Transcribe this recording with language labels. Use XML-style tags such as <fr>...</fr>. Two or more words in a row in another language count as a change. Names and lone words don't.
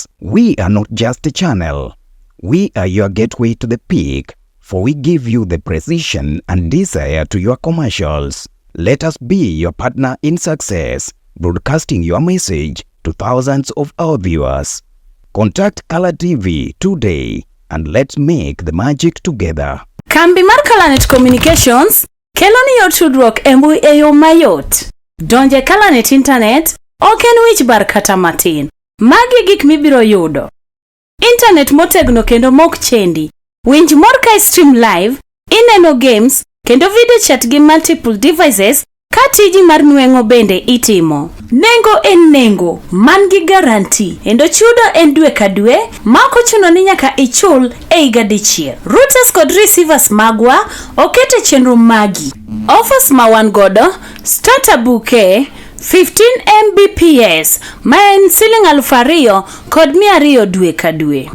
<en>We are not just a channel. We are your gateway to the peak, for we give you the precision and desire to your commercials. Let us be your partner in success, broadcasting your message to thousands of our viewers. Contact Color TV today and let's make the magic together.</en> <luo>Kambi mar Kalanet Communications kelo ni yot tudruok e mbui e yo mayot. Donje Kalanet Internet ok en wich bar kata matin. Magi gik mibiro yudo. Internet motegno kendo mok chendi. Winj mor ka</luo> <en>stream live,</en> <luo>ineno games kendo</luo> <en>video chat</en> <luo>gi</luo> <en>multiple devices</en> <luo>ka tiji mar nueng'o bende itimo. Nengo en nengo, man gi garanti, endo chudo en dwe ka dwe, mako chuno ni nyaka ichul e higa dichiel. Routers kod receivers magwa okete chenro magi. Offers ma wan godo,</luo> <en>starter bouquet 15 Mbps,</en> <luo>ma en siling 2,000 kod 200 dwe ka dwe.</luo>